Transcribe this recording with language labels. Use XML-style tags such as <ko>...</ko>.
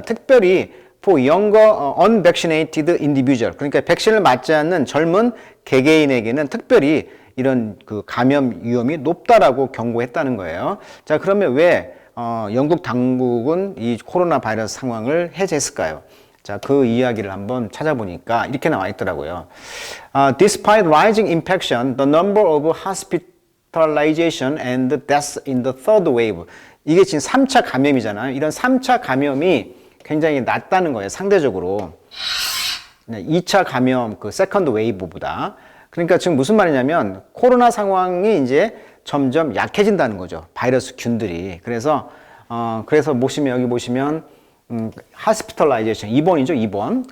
<ko>특별히</ko> <en>for younger unvaccinated individual,</en> <ko>그러니까 백신을 맞지 않는 젊은 개개인에게는 특별히 이런 감염 위험이 높다라고 경고했다는 거예요. 자, 그러면 왜 영국 당국은 이 코로나 바이러스 상황을 해제했을까요? 자, 그 이야기를 한번 찾아보니까 이렇게 나와 있더라고요.</ko> <en>Despite rising infection, the number of hospitalization and deaths in the third wave.</en> <ko>이게 지금 3차 감염이잖아요. 이런 3차 감염이 굉장히 낮다는 거예요. 상대적으로. 2차 감염, 세컨드 웨이브보다. 그러니까 지금 무슨 말이냐면 코로나 상황이 이제 점점 약해진다는 거죠. 바이러스 균들이. 그래서 여기 보시면 hospitalization, 입원이죠, 입원.</ko>